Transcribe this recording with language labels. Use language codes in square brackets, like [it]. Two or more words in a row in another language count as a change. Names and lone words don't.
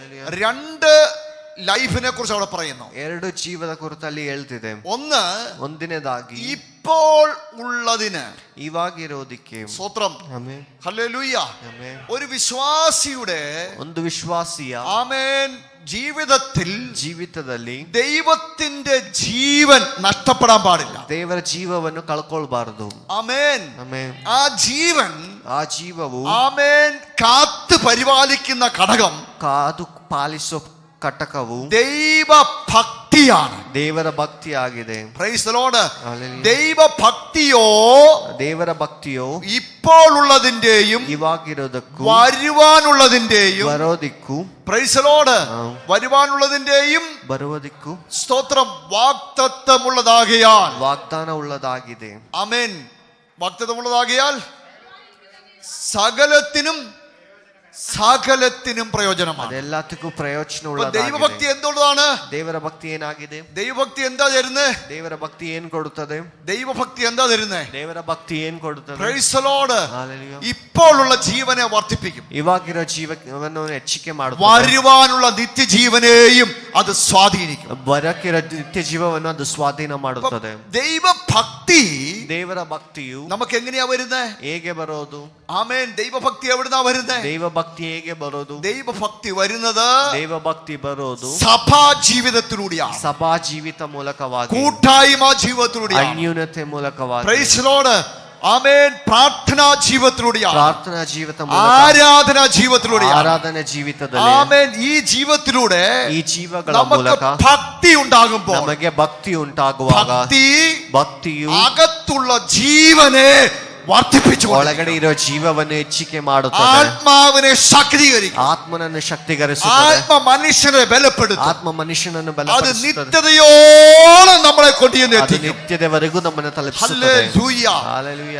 [ml] രണ്ട് ലൈഫിനെ കുറിച്ച് അവിടെ പറയുന്നു. [kn] ಎರಡು ಜೀವದ ಕುರಿತಲ್ಲಿ ಹೇಳ್ತಿದೆ. ಒಂದನೇದಾಗಿ [ml] ഇപ്പോൾ ഉള്ളതിന്, [kn] ಇವಾಗಿರೋದಕ್ಕೆ. [ml] സ്തോത്രം, [kn] ಆಮೆನ್, [ml] ഹല്ലേലൂയ. [kn] ಆಮೆನ್. [ml] ഒരു വിശ്വാസിയുടെ, [kn] ಒಂದು ವಿಶ್ವಾಸಿಯ, [ml] ആമേൻ, ജീവിതത്തിൽ ദൈവത്തിന്റെ ജീവൻ നഷ്ടപ്പെടാൻ പാടില്ല. [kn] ದೇವರ ಜೀವವನ್ನು ಕಳ್ಕೊಳ್ಬಾರದು. [ml] ആമേൻ, [kn] ಆಮೆನ್. [ml] ആ ജീവൻ, [kn] ಆ ಜೀವವು, [ml] ആമേൻ, കാത്തു പരിപാലിക്കുന്ന ഘടകം, [kn] ಕಾದು ಪಾಲಿಸೋ ഘടಕವು [ml] ദൈവഭക്തിയാണ്. [kn] ದೇವರ ಭಕ್ತಿ ಆಗಿದೆ. [en] Praise the Lord. [ml] ദൈവഭക്തിയോ, [kn] ದೇವರ ಭಕ್ತಿಯೋ [ml] ഇപ്പോൾ ഉള്ളതിന്റെയും [kn] ഇವಾಗಿರೋದಕ್ಕೂ [ml] വരുവാനുള്ളതിന്റെയും, [kn] ಬರೋದಿಕ್ಕೂ, [en] Praise the Lord, [ml] വരുവാനുള്ളതിന്റെയും [kn] ಬರುವುದಕ್ಕೂ, [ml] സ്തോത്രം, വാഗ്ദത്തമുള്ളതാകയാൽ, [kn] ವಾಗ್ದಾನ ಉಳ್ಳದಾಗಿದೆ. [ml] ആമേൻ, വാഗ്ദത്തമുള്ളതാകയാൽ സകലത്തിനും പ്രയോജനമാണ്. [kn] ಅದೆಲ್ಲದಕ್ಕೂ ಪ್ರಯೋಜನವುಳ್ಳದಾಗಿದೆ. [ml] ദൈവഭക്തി എന്തുള്ളതാണ്? [kn] ದೇವರ ಭಕ್ತಿ ಏನಾಗಿದೆ? [ml] ദൈവഭക്തി എന്താ തരുന്നത്? [kn] ದೇವರ ಭಕ್ತಿ ಏನು ಕೊಡುತ್ತದೆ? [ml] ദൈവഭക്തി എന്താ തരുന്നത്? [kn] ದೇವರ ಭಕ್ತಿ ಏನು ಕೊಡುತ್ತದೆ? [en] Praise the Lord. [ml] ഹല്ലേലൂയ. ഇപ്പോഴുള്ള ജീവനെ വർദ്ധിപ്പിക്കും. [kn] ಇವಾಗಿರೋ ಜೀವವನ್ನು ಹೆಚ್ಚಿಗೆ ಮಾಡುತ್ತದೆ. [ml] വരുവാനുള്ള നിത്യജീവനെയും അത് സ്വാധീനിക്കും. [kn] ಬರಕಿರೋ ನಿತ್ಯ ಜೀವವನ್ನು ಅದು ಸ್ವಾಧೀನ ಮಾಡುತ್ತದೆ. [ml] ദൈവഭക്തി, [kn] ದೇವರ ಭಕ್ತಿಯು [ml] നമുക്ക് എങ്ങനെയാ വരുന്നത്? [kn] ಹೇಗೆ ಬರೋದು? [ml] ആമേൻ. ദൈവഭക്തി എവിടുന്നാ വരുന്നത്? [kn] ദൈവഭക്തി ಹೇಗೆ ಬರೋದು? [ml] ദൈവഭക്തി വരുന്നത്, [kn] ദൈവഭക്തി ಬರೋದು [ml] സഭാ ജീവിതത്തിലൂടെയാണ്. [kn] ಸಭಾ ಜೀವಿತ ಮೂಲಕವಾಗಿ, [ml] കൂട്ടായ്മ ജീവിതത്തിലൂടെയാണ്, [kn] ಅನ್ಯೋನ್ಯತೆ ಮೂಲಕವಾಗಿ. [en] Praise the Lord. [ml] ആമേൻ. പ്രാർത്ഥനാ ജീവിതത്തിലൂടെയാണ്, [kn] ಪ್ರಾರ್ಥನಾ ಜೀವಿತ, [ml] ആരാധനാ ജീവിതത്തിലൂടെയാണ്, [kn] ಆರಾಧನೆ ಜೀವಿತದಲ್ಲಿ. [ml] ആമേൻ. ഈ ജീവിതത്തിലൂടെ [kn] ಈ ಜೀವಗಳ ಮೂಲಕ [ml] ഭക്തി ഉണ്ടാകുമ്പോൾ, [kn] ನಮಗೆ ಭಕ್ತಿ ಉಂಟಾಗುವಾಗ, ಭಕ್ತಿಯು [ml] അകത്തുള്ള ജീവനെ വർദ്ധിപ്പിച്ചു, [kn] ಒಳಗಡೆ ಇರೋ ಜೀವವನ್ನು ಹೆಚ್ಚಿಗೆ ಮಾಡುತ್ತದೆ. [ml] ആത്മാവിനെ ശക്തീകരിക്കും, [kn] ಆತ್ಮನನ್ನು ಶಕ್ತಿಗರಿಸುತ್ತದೆ. [ml] ആത്മ മനുഷ്യനെ ബലപ്പെടുത്തും. [kn] ಆತ್ಮ ಮನುಷ್ಯನನ್ನು [ml] അത് [kn] ಬಲಪಡಿಸುತ್ತದೆ. [ml] നിത്യതയോളം നമ്മളെ കൊണ്ടുവന്ന് [kn] ಅದು [ml] എത്തിക്കും. [kn] ನಿತ್ಯದವರೆಗೂ ನಮ್ಮನ್ನು ತಲುಪಿಸುತ್ತದೆ. [ml] ഹല്ലേലൂയ. [kn] ಹಲ್ಲೆಲೂಯಾ.